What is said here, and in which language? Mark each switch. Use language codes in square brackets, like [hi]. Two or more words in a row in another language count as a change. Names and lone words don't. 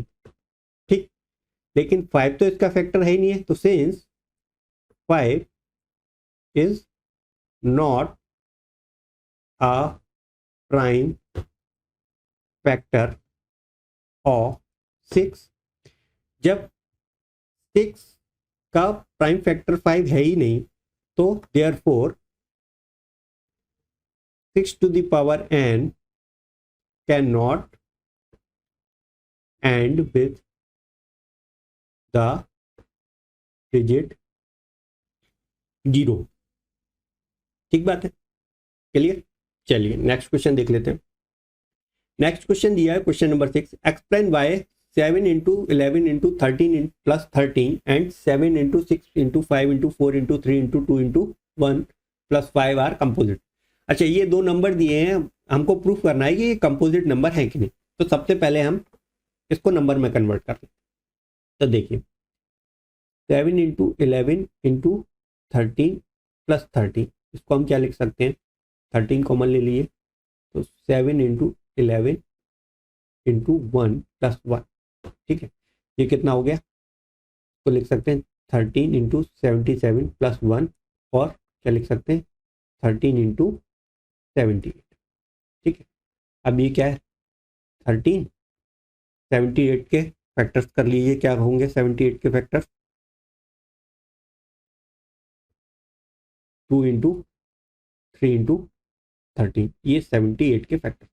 [hi] ठीक, लेकिन 5 तो इसका फैक्टर है ही नहीं है, तो [en] since 5 is not a prime factor of 6, [hi] जब 6 का [en] prime factor [hi] 5 है ही नहीं, तो देयरफॉर [en] 6 to the power n cannot end with the digit 0। [hi] ठीक बात है, क्लियर। चलिए [en] next question [hi] देख लेते हैं। [en] next question [hi] दिया है [en] question number 6, explain why 7 into 11 into 13 plus 13 and 7 into 6 into 5 into 4 into 3 into 2 into 1 plus 5 are composite. [hi] अच्छा, ये दो नंबर दिए हैं, हमको प्रूफ करना है कि ये [en] composite number [hi] है कि नहीं। तो सबसे पहले हम इसको नंबर में कन्वर्ट करते हैं। तो देखिए 7 into 11 into 13 plus 13, इसको हम क्या लिख सकते हैं, 13 कॉमन ले लिए, तो 7 into 11 into 1 plus 1। ठीक है, ये कितना हो गया, तो लिख सकते हैं 13 into 77 plus 1, और क्या लिख सकते हैं 13 into 78। ठीक है, अब ये क्या है 13, 78 के फैक्टर्स कर लीजिए, क्या होंगे 78 के फैक्टर्स, 2 into 3 into 13, ये 78 के फैक्टर्स।